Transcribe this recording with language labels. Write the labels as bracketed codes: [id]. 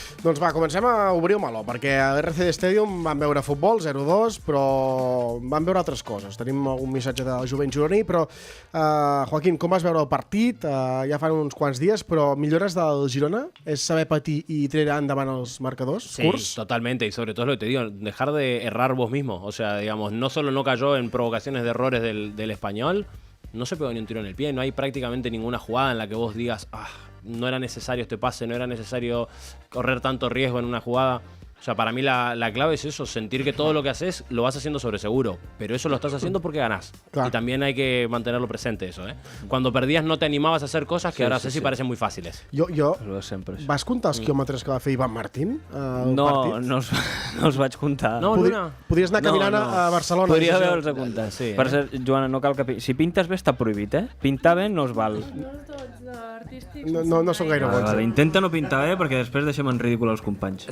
[ca] Doncs va, comencem a obrir el meló, perquè a l'RCD Stadium van veure futbol, 0-2, però van veure altres coses. Tenim algun missatge del jovent gironí, però, Joaquín, com vas veure el partit? Ja fan uns quants dies, però millores del Girona és saber patir i tirar endavant els marcadors, [es] Sí, [ca] curts? [es] totalmente. Y sobre todo lo que te digo, dejar de errar vos mismo. O sea, digamos, no solo no cayó en provocaciones de errores del Español, no se pegó ni un tiro en el pie. No hay prácticamente ninguna jugada en la que vos digas, no era necesario este pase, no era necesario correr tanto riesgo en una jugada. O sea, para mí la clave es eso, sentir que todo lo que haces lo vas haciendo sobre seguro. Pero eso lo estás haciendo porque ganás. Claro. Y también hay que mantenerlo presente eso, ¿eh? Cuando perdías no te animabas a hacer cosas que ahora haces y parecen muy fáciles. [ca] Jo, Lo de sempre, això. vas comptar els quilòmetres que va fer Ivan Martín al No, partit? no els vaig comptar. No, Luna. Podries anar caminant a Barcelona. Podria és això. haver-los comptat. Sí, Per cert, Joana, no cal que... Si pintes bé està prohibit, eh? Pintar bé no es val. No són gaire bons. Vale, intenta no pintar bé perquè després deixem en ridícul els companys.